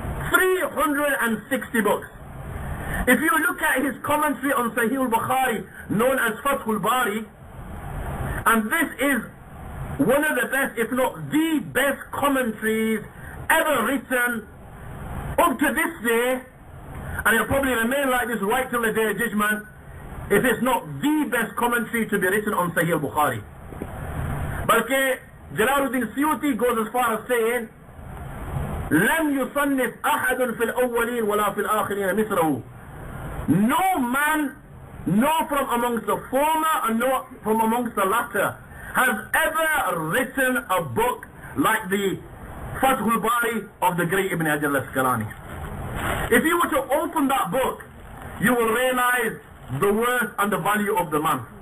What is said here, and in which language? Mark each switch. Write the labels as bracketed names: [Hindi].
[English] 360 books. If you look at his commentary on Sahih al-Bukhari, known as Fath al-Bari, and this is one of the best, if not the best commentaries ever written up to this day, and it'll probably remain like this right till the day of judgment, if it's not the best commentary to be written on Sahih al-Bukhari. Balki Jalaluddin Suyuti goes as far as saying, [Arabic] لم يصنف أحد في الأولين ولا في الآخرين مثله. [English] No man, no from amongst the former and no from amongst the latter, has ever written a book like the Fath al-Bari of the great Ibn Hajar al-Asqalani. If you were to open that book, you will realize the worth and the value of the man.